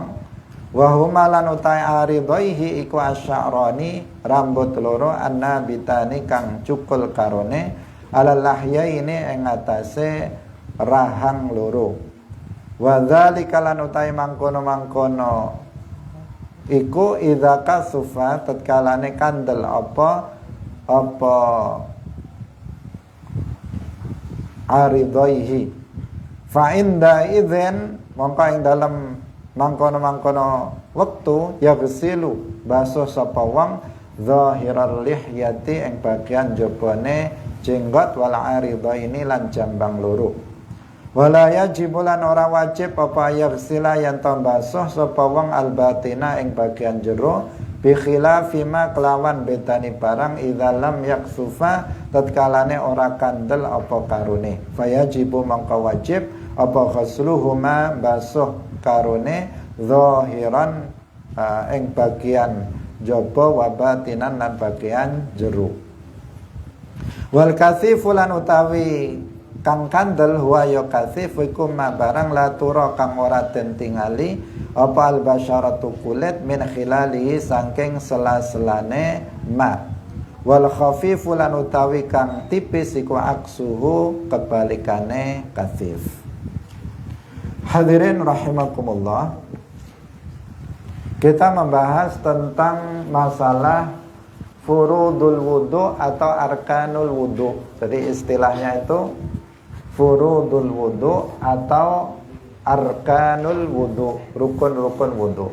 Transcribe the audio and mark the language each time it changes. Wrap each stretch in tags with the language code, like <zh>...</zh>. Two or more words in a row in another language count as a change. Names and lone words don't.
<ar>وهما</ar> <jv>lan utai aridaihi iku asy'arani rambut loro annabitani kang cukul karone</jv> <ar>على اللحيين</ar> <jv>ing atase rahang loro.</jv> <ar>وذلك</ar> <jv>lan utai mangkono-mangkono iku</jv> <ar>إذا كثفا</ar> <jv>tatkalane kandel apa aridaihi</jv> <ar>فعند إذن</ar> <jv>mongko ing dalem mangkono-mangkono wektu yaghsilu basuh sapa wong</jv> <ar>ظاهر اللحية</ar> <jv>ing bagian jabane jenggot</jv> <ar>والعارضين</ar> <jv>lan jambang loro.</jv> <ar>ولا يجب</ar> <jv>lan ora wajib apa yaghsila yen to basuh sapa wong albatina ing bagian jero</jv> <ar>بخلاف ما</ar> <jv>kelawan bedani barang</jv> <ar>إذا لم يكثفا</ar> <jv>tatkalane ora kandel apa karone. Fayajibu mangka wajib apa ghusluhuma basuh karone zahiran ing bagian jaba</jv> <ar>وباطنا</ar> <jv>lan bagian jero.</jv> <ar>والكثيف</ar> <jv>lan utawi kang kandel huwa ya kasif iku ma barang</jv> <ar>لا ترى</ar> <jv>kang ora den tingali apa</jv> <ar>البشرة</ar> <jv>kulit</jv> <ar>من خلاله</ar> <jv>saking sela-selane ma.</jv> <ar>والخفيف</ar> <jv>lan utawi kang tipis iku aksuhu kebalikane kasif.</jv> <ar>حاضرين رحمكم الله,</ar> <id>kita membahas tentang masalah</id> <ar>فروض الوضوء</ar> <id>atau</id> <ar>أركان الوضوء.</ar> <id>Jadi istilahnya itu</id> <ar>فروض الوضوء</ar> <id>atau</id> <ar>أركان الوضوء,</ar> <id>rukun-rukun wudu.</id>